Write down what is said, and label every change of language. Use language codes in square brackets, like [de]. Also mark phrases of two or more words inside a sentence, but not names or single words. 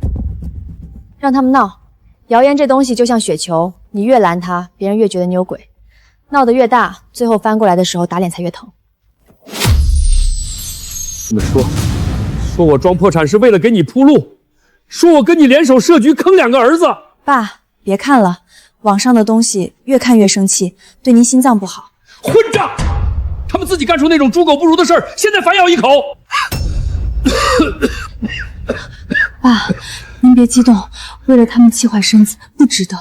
[zh] 讓他們鬧，謠言這東西就像雪球，你越攔它，別人越覺得你有鬼，鬧得越大，最後翻過來的時候打臉才越疼。你們說我裝破產是為了給你鋪路，說我跟你聯手設局坑2個兒子。爸，別看了，網上的東西越看越生氣，對您心臟不好。混賬！他們自己幹出那種豬狗不如的事兒，現在反咬一口。爸，您別激動，為了他們氣壞身子，不值得。